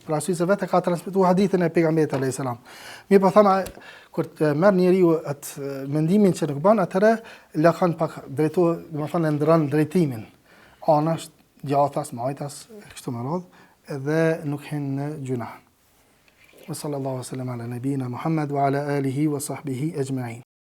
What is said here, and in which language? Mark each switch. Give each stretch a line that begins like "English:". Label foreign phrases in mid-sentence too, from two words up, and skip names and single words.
Albanian: Për arsye se vetë ka transmetuar hadithin e pejgamberit
Arabic: عليه السلام.
Albanian: Mirë po thama, kur të merr njeriu atë mendimin që nuk bën, atëherë lakon pak drejtohet, domethënë ndron drejtimin. Anash, djathtas, majtas, kështu me radhë, edhe nuk hin në gjuna.
Arabic: وصلى الله عليه وسلم على نبينا محمد وعلى آله وصحبه أجمعين.